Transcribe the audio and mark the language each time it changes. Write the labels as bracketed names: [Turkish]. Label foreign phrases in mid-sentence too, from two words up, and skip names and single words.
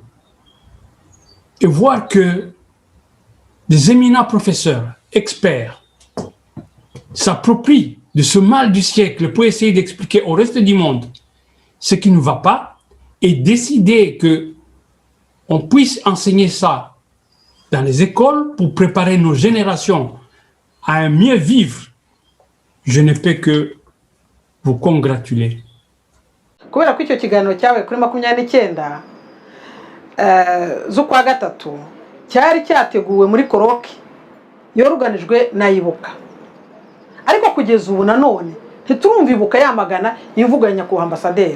[French] Et voir que des éminents professeurs, experts, s'approprient de ce mal du siècle pour essayer d'expliquer au reste du monde ce qui ne va pas et décider qu'on puisse enseigner ça dans les écoles pour préparer nos générations à un mieux vivre, je ne peux que vous congratuler. [Kinyarwanda] Kubera ko icyo kiganiro cyawe kuri 29 z'ukwa gatatu cyari cyateguwe muri koroke yoruganijwe na Ibuka, ariko kugeza ubu nanone ntiturumva Ibuka yamagana imvugo ya nyakubahwa ambasaderi.